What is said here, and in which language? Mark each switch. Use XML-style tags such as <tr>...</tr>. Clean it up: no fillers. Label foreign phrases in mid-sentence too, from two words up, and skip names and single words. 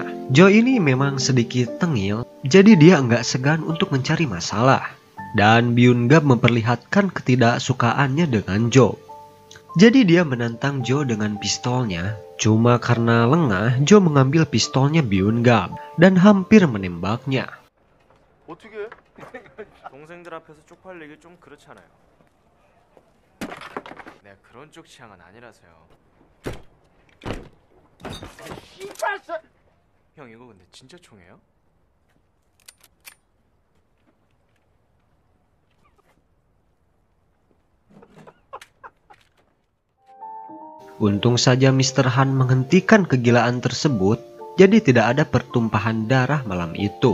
<id>Joe ini memang sedikit tengil, jadi dia nggak segan untuk mencari masalah. Dan Byun Gab memperlihatkan ketidaksukaannya dengan Joe. Jadi dia menantang Joe dengan pistolnya. Cuma karena lengah, Joe mengambil pistolnya Byun Gab dan hampir menembaknya.</id> <ko>어떻게 해? 동생들 앞에서 쪽팔리기 좀 그렇잖아요. 내가 그런 쪽 취향은 아니라서요. 형 이거 근데 진짜 총이에요?</ko> <id>Untung saja Mr. Han menghentikan kegilaan tersebut, jadi tidak ada pertumpahan darah malam itu.</id>